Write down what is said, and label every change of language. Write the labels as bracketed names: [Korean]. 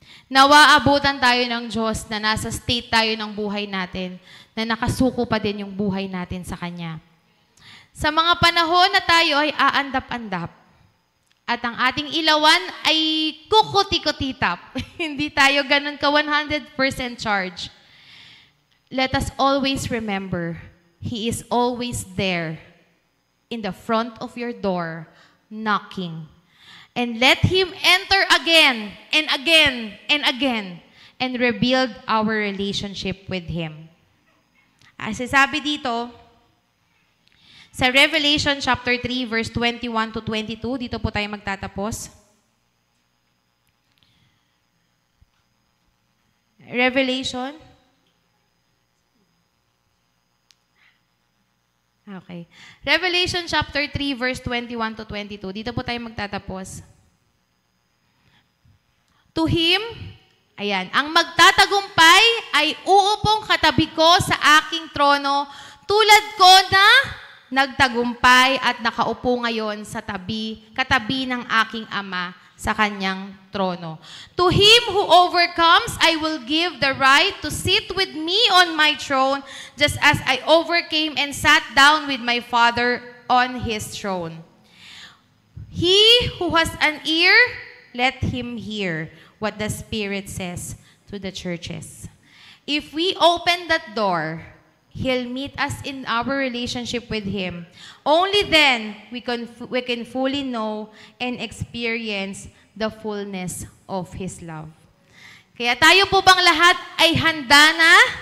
[Filipino] Nawa abutan tayo ng Diyos na nasa state tayo ng buhay natin, na nakasuko pa din yung buhay natin sa Kanya. Sa mga panahon na tayo ay aandap-andap, at ang ating ilawan ay kukuti-kutitap, hindi tayo ganun ka 100% charge. [English] Let us always remember, He is always there in the front of your door, knocking. And let Him enter again and again and again and rebuild our relationship with Him. [Filipino] As sabi dito, sa Revelation chapter 3 verse 21 to 22, dito po tayo magtatapos. Revelation. [English] Okay. Revelation chapter 3 verse 21 to 22. [Filipino] Dito po tayo magtatapos. [English] To Him, [Filipino] ayan, ang magtatagumpay ay uupong katabi ko sa aking trono, tulad ko na nagtagumpay at nakaupo ngayon sa katabi ng aking Ama sa kanyang trono. [English] To him who overcomes, I will give the right to sit with me on my throne, just as I overcame and sat down with my Father on His throne. He who has an ear, let him hear what the Spirit says to the churches. If we open that door, He'll meet us in our relationship with Him. Only then we can fully know and experience the fullness of His love. [Filipino] Kaya tayo po bang lahat ay handa na?